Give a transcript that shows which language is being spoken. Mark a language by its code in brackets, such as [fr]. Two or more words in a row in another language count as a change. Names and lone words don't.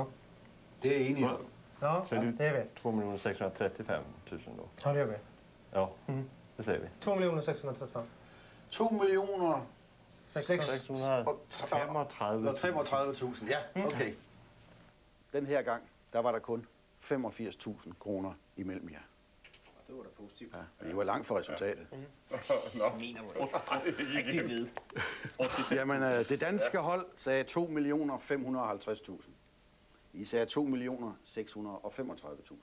[sv] Det är enig. ja Så är det är vi. 2.635.000 då. Ja, det gör vi. Ja, det säger vi. 2,635. 2.635.000. 635.000. Ja, okay. [da] Den her gang, der var der kun 85.000 kroner imellem jer. Det var da positivt. Ja, men I var langt fra resultatet. Mener du ikke? Rigtig ved. Jamen, det danske hold sagde 2.550.000. I sagde 2.635.000.